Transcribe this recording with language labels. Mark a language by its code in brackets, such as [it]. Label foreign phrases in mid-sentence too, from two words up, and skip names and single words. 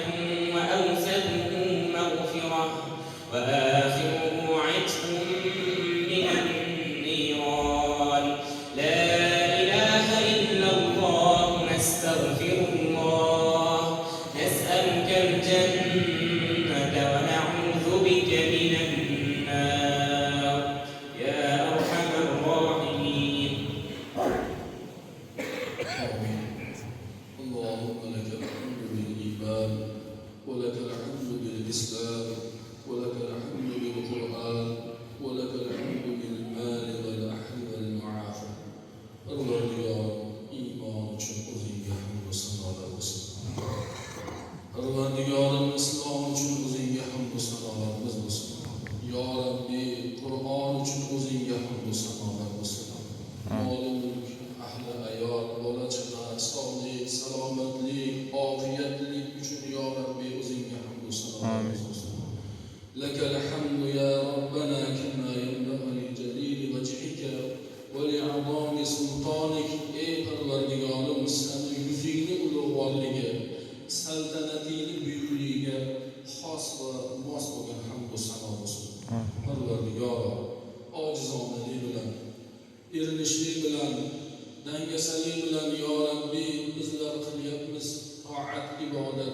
[ar] وأوسطه مغفرة وآخره عتق من النيران لا إله إلا الله نستغفر الله نسألك الجنة ونعوذ بك من النار يا أرحم الراحمين. آمين. اللهم لك الحمد بالإيمان ولك الحمد بالإسلام ولك الحمد بالقرآن ولك الحمد بالمال والأهل والمعافى. [uz] Parvardigor iymon uchun o'zingga hamd va sanolar bo'lsin. Parvardigorim islom uchun o'zingga hamd va sanolarimiz bo'lsin. Yo Rabbi, Qur'on uchun o'zingga hamd va sanolar bo'lsin. Mol mulk, ahli ayol, bola chaqa, sog'lik, salomatlik, ofiyatlik uchun yo Rabbi o'zingga hamd va sanolarimiz bo'lsin. [ar] لك الحمد يا ربنا كما ينبغي لجلال وجهك ولعظيم سلطانك. [uz] Ey Parvardigorim, seni yuzingni ulug'vorligi, saltanatini buyukligiga xos va mos bo'lgan hamd va sano bo'lsin. Parvardigor, ojizonalik bilan, erinishlik bilan, dangasalik bilan yo Rabbi bizlar qilyapmiz toat, ibodat.